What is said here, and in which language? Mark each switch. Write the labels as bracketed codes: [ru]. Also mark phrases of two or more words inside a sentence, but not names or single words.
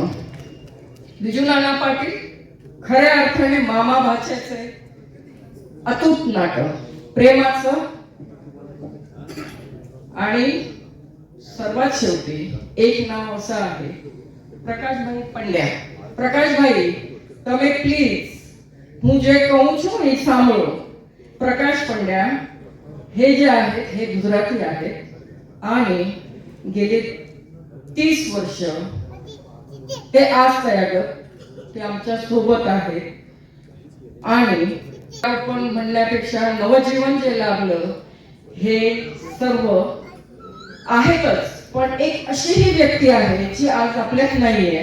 [mr] बिजू नाना पाटील, खऱ्या अर्थाने मामा भाच्याचे अतूट नाटक, प्रेमाचं. आणि सर्वात शेवटी एक नाव असं आहे, प्रकाशभाई पंड्या. प्रकाशभाई, [gu] તમે પ્લીઝ હું જે કહું છું એ સાંભળો. [mr] प्रकाश पंड्या हे जे आहेत हे गुजराती आहेत आणि गेले 30 वर्ष ते आज तयागत ते आमच्या सोबत आहेत आणि आपण म्हणण्यापेक्षा नवजीवन जे लाभलं हे सर्व आहेतच, पण एक अशी ही व्यक्ती आहे जी आज आपल्यात नाहीये.